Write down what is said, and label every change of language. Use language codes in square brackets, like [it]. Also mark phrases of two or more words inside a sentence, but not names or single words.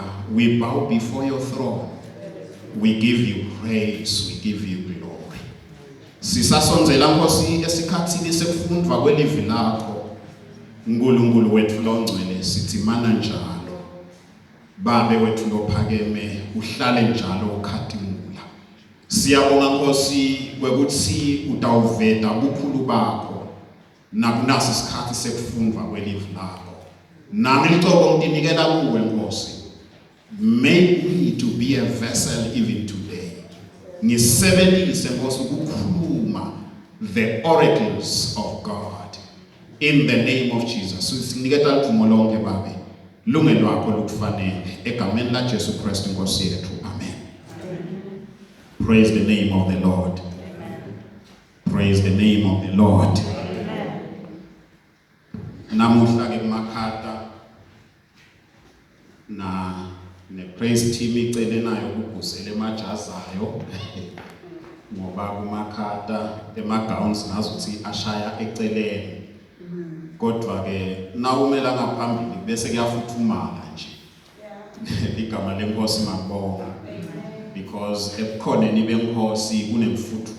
[en] We bow before your throne. We give you praise, we give you glory. [ss] Sisasonzela Nkosi esikhathini sekufundwa kwelivi lakho. Nkulunkulu wethu lo ngcwele sithi mana njalo. Babe wethu lophakeme uhlale njalo ukhatimula. Siyabonga Nkosi kwekuthi utawuveta ubukhulu bakho. Nakunasi isikhathi sekufundwa kwelivi lakho. Nami ngicoko nginikela kuwe Nkosi. [en] Make me to be a vessel even today. [ss] Ngisebenzise Nkosi ukukhuluma [en] the oracles of God. In the name of Jesus. [ss] Siniketa lithumo lonke babe. Lunge lwakho lukufanele egameni la Jesu Kristu Nkosi yethu. Amen. [en] Praise the name of the Lord. Praise the name of the Lord. [ss] Namuhla ke Makhata na ne [en] praise team [ss] icele nayo ukubhusela emajazayo ngoba kuMakhata emagowns ngazuthi ashaya eceleni kodwa ke nawumela ngaphambili bese kuyafuthumala nje igama lenkosi makubonga because ebukhoneni benkosi kunemfuthumalo.